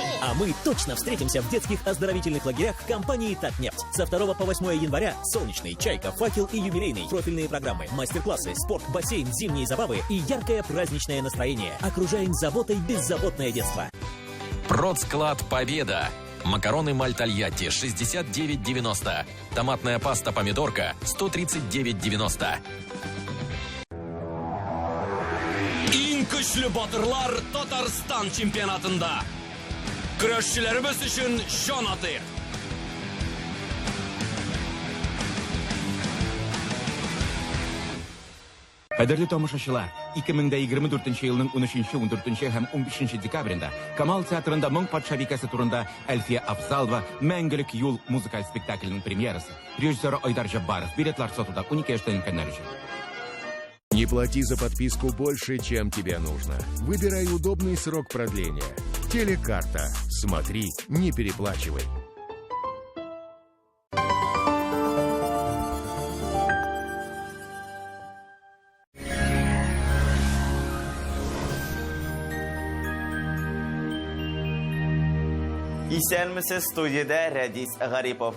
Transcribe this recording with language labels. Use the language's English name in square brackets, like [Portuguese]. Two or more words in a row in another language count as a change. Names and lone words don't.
[Russian] А мы точно встретимся в детских оздоровительных лагерях компании «Татнефть». Со 2 по 8 января солнечный, чайка, факел и юбилейный. Профильные программы, мастер-классы, спорт, бассейн, зимние забавы и яркое праздничное настроение. Окружаем заботой беззаботное детство. Продсклад «Победа». Макароны Мальтальятти 69,90. Томатная паста помидорка 139,90. [Tatar] Иң көчле батырлар Татарстан чемпионатында. Көрәшчеләребез өчен җан атыйк. Кадерле тамашачылар, 2024 елның 13, 14 һәм 15 декабрендә Камал театрында Моң патша бикәсе турында Әлфия Афзалова «Мәңгелек юл» музыкаль спектакленең премьерасы. Режиссер Айдар Жаббаров. Билетлар сатуда 12 яшьтән өлкәннәр өчен. [Russian] Не плати за подписку больше, чем тебе нужно. Выбирай удобный срок продления. Телекарта. Смотри, не переплачивай. [Tatar] Исәнмесез, студияда Рәдис Гарипов.